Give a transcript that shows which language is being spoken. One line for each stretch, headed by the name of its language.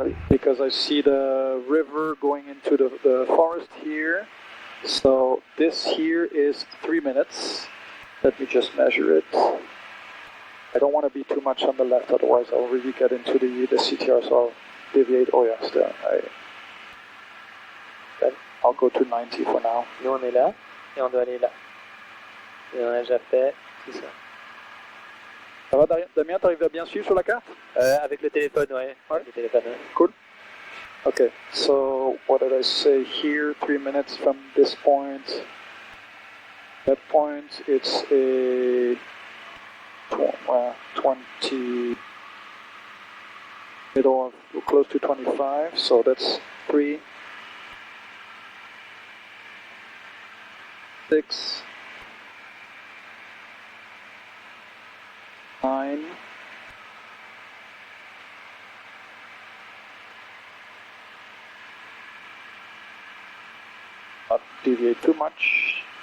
English: Because I see the river going into the forest here. So this here is 3 minutes. Let me just measure it. I don't want to be too much on the left, otherwise I'll really get into the CTR, so I'll deviate. Oh yeah, still. I'll go to 90 for now.
French: Nous on est là, et on doit aller là. Et on a déjà fait tout ça. Ça va Damien, t'arrives à bien suivre sur la carte? Avec le téléphone, ouais. Avec le téléphone, ouais. Cool.
English: Okay, so what did I say here? 3 minutes from this point. That point, it's a 20, middle of close to 25, so that's 3, 6, 9, not deviate too much.